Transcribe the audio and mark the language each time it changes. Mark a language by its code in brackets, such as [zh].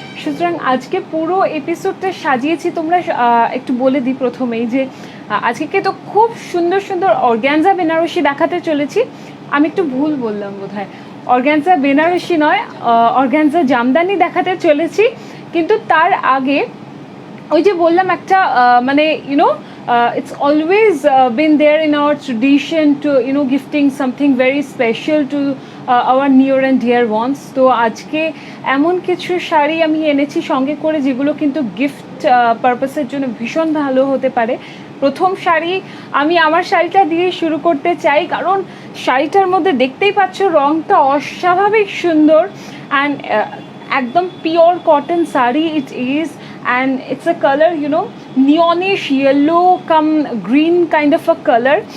[bn] সুতরাং আজকে পুরো এপিসোডটা সাজিয়েছি। তোমরা একটু বলে দিই প্রথমেই যে আজকে তো খুব সুন্দর সুন্দর অর্গ্যানজা বেনারসি দেখাতে চলেছি। আমি একটু ভুল বললাম বোধহয়, অর্গ্যানজা বেনারসি নয়, অর্গ্যানজা জামদানি দেখাতে চলেছি। কিন্তু তার আগে ওই যে বললাম একটা মানে [en] it's always been there in our tradition to gifting something very special to our near and dear ones. [bn] তো আজকে এমন কিছু শাড়ি আমি এনেছি সঙ্গে করে যেগুলো কিন্তু গিফট পারপাসের জন্য ভীষণ ভালো হতে পারে। প্রথম শাড়ি, আমি আমার শাড়িটা দিয়ে শুরু করতে চাই, কারণ শাড়িটার মধ্যে দেখতেই পাচ্ছ রঙটা অস্বাভাবিক সুন্দর, অ্যান্ড একদম pure cotton sari it is, [en] and it's a color neonish yellow come green kind of a color.